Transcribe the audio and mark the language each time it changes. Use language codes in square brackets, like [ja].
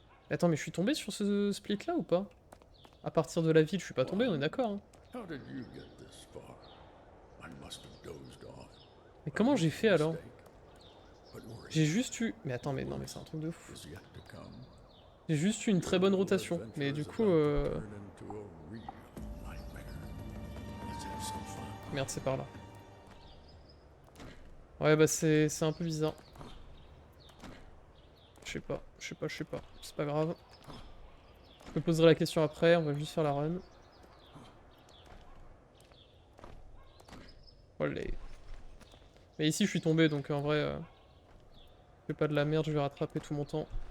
[fr] Attends mais je suis tombé sur ce split là ou pas? À partir de la ville je suis pas tombé, on est d'accord, hein. [en] How did you get this far? I must have dozed off. [fr] Mais comment j'ai fait alors? [en] Mistake. But worry, [fr] J'ai juste eu... Mais attends mais non mais c'est un truc de fou. [en] is yet to come. [fr] J'ai juste eu une très bonne rotation. Mais du coup... [en] Turn into a real nightmare. Let's have some fun. [fr] Merde c'est par là. Ouais, bah c'est un peu bizarre. Je sais pas, je sais pas, je sais pas. C'est pas grave. Je me poserai la question après, on va juste faire la run. Olé. Mais ici je suis tombé donc en vrai, je fais pas de la merde, je vais rattraper tout mon temps.